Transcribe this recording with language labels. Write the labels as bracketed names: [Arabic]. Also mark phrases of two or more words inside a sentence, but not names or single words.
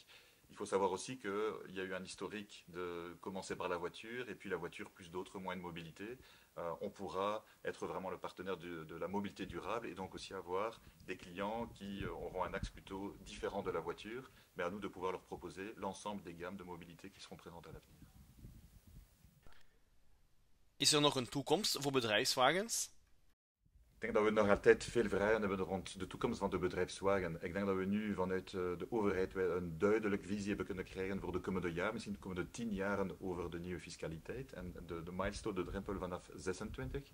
[French] Il faut savoir aussi qu'il y a eu un historique de commencer par la voiture et puis la voiture plus d'autres moyens de mobilité. On pourra être vraiment le partenaire de la mobilité durable et donc aussi avoir des clients qui auront un axe plutôt différent de la voiture, mais à nous de pouvoir leur proposer l'ensemble des gammes de mobilité qui seront présentes à l'avenir. [Dutch] Is er nog een toekomst voor bedrijfswagens? Ik denk dat we nog altijd veel vragen hebben rond de toekomst van de bedrijfswagen. Ik denk dat we nu vanuit de overheid een duidelijke visie hebben kunnen krijgen voor de komende jaar, misschien de komende 10 jaren over de nieuwe fiscaliteit en de milestone, de drempel vanaf 26.